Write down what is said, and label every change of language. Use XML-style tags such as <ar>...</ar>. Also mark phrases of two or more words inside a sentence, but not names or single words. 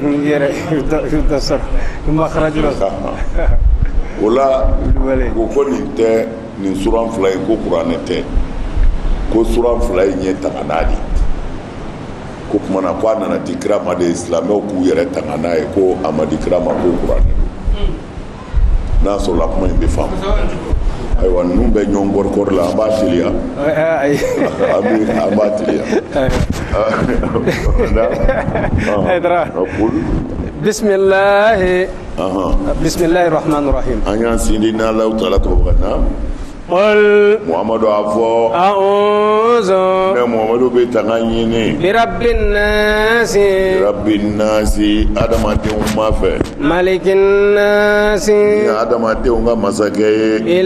<bm>o la ko nin tɛ nin suran fila ye ko kuranɛ tɛ ko suran fila ye ɲɛ tanganaa de ko tuma na ko a nana di kira ma de silamɛw k'u yɛrɛ tanga n'a ye ko a ma di kira ma ko kuranɛ n'a sɔrɔla kuma in bɛ faamu ayiwa ninnu bɛ ɲɔgɔn kɔrikɔri la an b'a teliya an b'a teliya</bm> <ar>بسم الله الرحمن الرحيم</ar> <bm>an y'an sindi n'</bm> <ar>الله تعالى</ar> <bm>tɔgɔ ka na Muhamadu a fɔ ne Muhamadu bɛ tanga ɲini birabbin nasi adamadenw ma fɛ</bm> <ar>ملك الناس</ar> <bm>ni adamadenw ka masakɛ ye</bm>